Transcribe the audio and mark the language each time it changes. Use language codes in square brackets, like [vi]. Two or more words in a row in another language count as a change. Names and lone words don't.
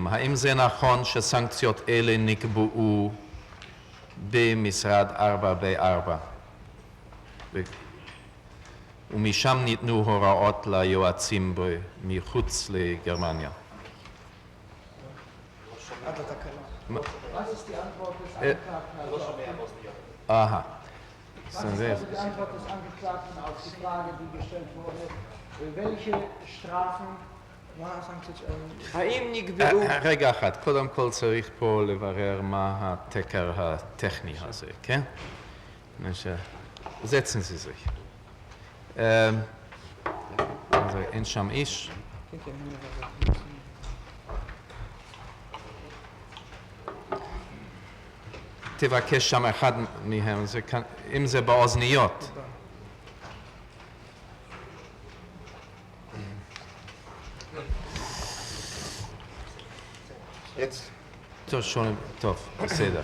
[he] האם זה נכון שסנקציות אלה נקבעו במשרד 4B4 ומשם ניתנו הוראות ליועצים מחוץ לגרמניה? עד לתקלה. [de] Was ist die Antwort des Angeklagten? Aha. Was ist also die Antwort des Angeklagten auf die Frage, die gestellt wurde? Welche Strafen, [he] האם נקבעו... רגע אחד, קודם כל צריך פה לברר מה התקר הטכני הזה, כן? [de] setzen Sie sich. Also [he] אין שם איש. תבקש שם אחד מהם, אם זה באוזניות. טוב, בסדר.